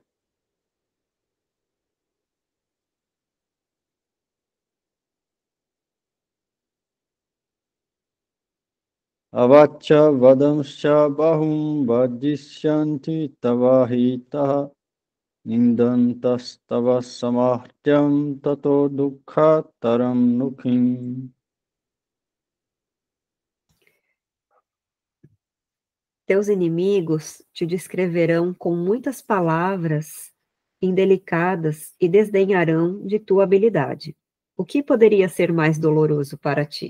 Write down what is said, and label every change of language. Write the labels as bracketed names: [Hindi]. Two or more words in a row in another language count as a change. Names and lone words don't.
[Sanskrit] अवाच्य वादांश्च बहून् वदिष्यन्ति तवाहिताः निन्दन्तस् तव सामर्थ्यं ततो दुःख तरं नु किम्. [Portuguese] Teus inimigos te descreverão com muitas palavras indelicadas e desdenharão de tua habilidade. O que poderia ser mais doloroso para ti?